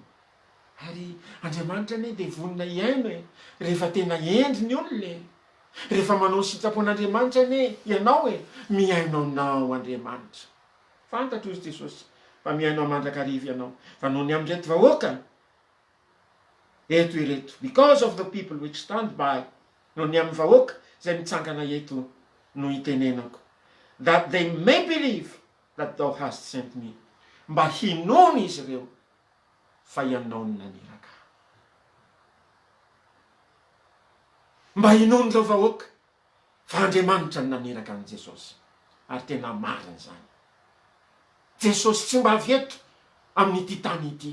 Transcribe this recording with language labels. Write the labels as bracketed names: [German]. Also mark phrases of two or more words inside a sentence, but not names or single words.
[Malagasy] Ary Andriamanitra ne dia vonina iaino e, rehefa tena endry ny olona, rehefa manao sitrapon'Andriamanitra ne ianao e, miaino anao Andriamanitra. Fantatro Jesosy fa miaino ahy mandrakariva ianao. Fa noho ny amin'ireto vahoaka eto ireto, [English] because of the people which stand by, [Malagasy] noho ny amin'ny vahoaka zay mitsangana eto no itenenako, [English] that they may believe that thou hast sent me. [Malagasy] Mba hinoana izy ireo fa ianao no naniraka. Mba hinoana ireo vahoaka fa Andriamanitra no naniraka an' Jesosy. Ary tena marina zany. Jesosy tsy mba avy eto amin'ity tany ity.